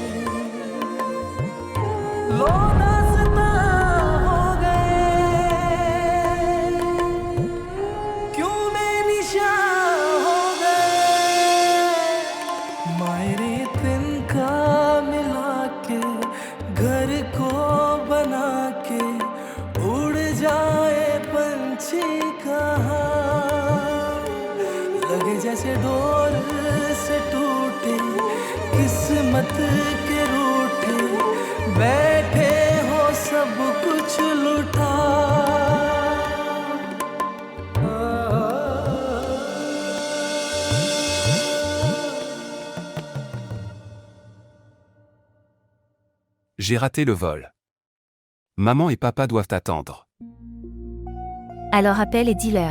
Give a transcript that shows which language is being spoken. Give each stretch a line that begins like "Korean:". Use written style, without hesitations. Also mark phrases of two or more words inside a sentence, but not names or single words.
Hindi: लो दास्तां हो गए क्यों बेनिशान हो गए मायरे तिनका मिला के घर को बना के उड़ जाए पंछी कहाँ लगे जैसे डोर से टूटे किस्मत के रूठे बैठे हो सब कुछ लुटा
French: J'ai raté le vol. Maman et papa doivent attendre. Alors appelle et dis-leur.